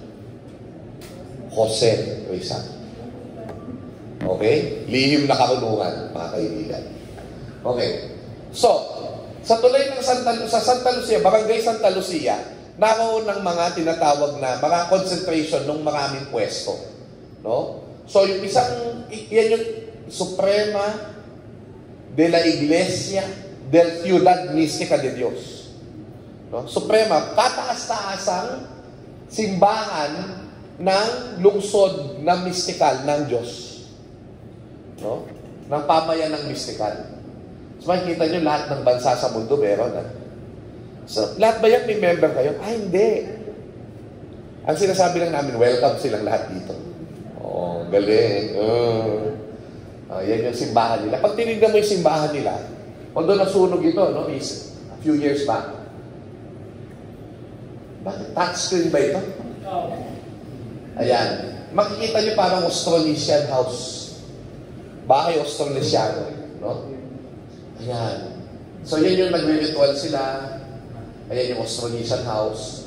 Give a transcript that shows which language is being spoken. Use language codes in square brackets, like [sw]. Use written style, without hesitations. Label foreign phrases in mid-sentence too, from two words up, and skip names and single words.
[tl] Jose Rizal. Okay? Lihim na kahulugan, mga kaibigan. Okay. So, sa tulay ng Santa Lucia, Barangay Santa Lucia, naroon ng mga tinatawag na mga concentration ng maraming pwesto. No? So, yung yan yung Suprema de la Iglesia del Ciudad Mística de Dios. No? Suprema, kataas-taasang simbahan ng lungsod na mistikal ng Diyos. No? Ng pamayan ng mistikal. So, makikita nyo lahat ng bansa sa mundo meron. So, lahat ba yan may member kayo? Ay, hindi. Ang sinasabi lang namin, welcome silang lahat dito. Oh, galing. Yan yung simbahan nila. Pag tinignan mo yung simbahan nila, although nasunog ito, [en] no, is a few years back. [tl] Bakit? Touchscreen ba ito? Ayan. Makikita niyo parang [en] Austronesian house. [tl] Bahay Austronesiano. No? Ayan. So, yan yung nagre-ritual sila. Ayan yung [en] Austronesian house.